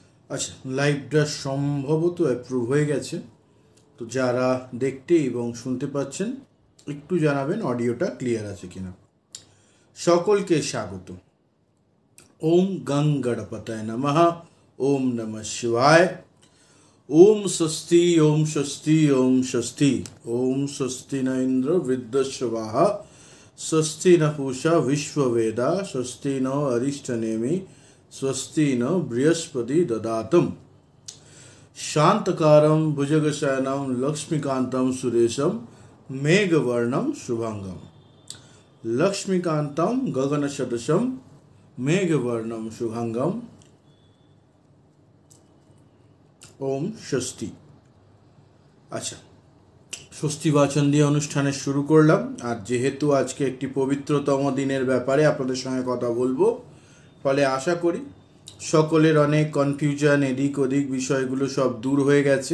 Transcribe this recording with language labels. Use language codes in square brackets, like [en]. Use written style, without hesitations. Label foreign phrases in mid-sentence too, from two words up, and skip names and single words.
[bn] আচ্ছা, লাইভটা সম্ভবত অ্যাপ্রুভ হয়ে গেছে। তো যারা দেখতে এবং শুনতে পাচ্ছেন একটু জানাবেন অডিওটা ক্লিয়ার আছে কিনা। সকলকে স্বাগত। [sa] ওম গং গণপতায় নমঃ। ওম নমঃ শিবায়। ওম স্বস্তি ওম স্বস্তি ওম স্বস্তি। ওম স্বস্তি ন ইন্দ্র বৃদ্ধস্বাহ। স্বস্তি ন পূষা বিশ্ববেদা। স্বস্তি ন অরিষ্টনেমি। স্বস্তি ন বৃহস্পতি দদাতম। शांतकारं भुजगशयनं लक्ष्मीकान्तं सुरेशं मेघवर्णं शुभांगं। लक्ष्मीकान्तं गगनसदृशं मेघवर्णं शुभांगं। ओम षष्ठी। [bn] আচ্ছা, ষষ্ঠী বাচন দিয়ে অনুষ্ঠানে শুরু করলাম। আর যেহেতু আজকে একটি পবিত্রতম দিনের ব্যাপারে আপনাদের সঙ্গে কথা বলবো, ফলে আশা করি সকলের অনেক কনফিউশন, এদিক ওদিক বিষয়গুলো সব দূর হয়ে গেছে।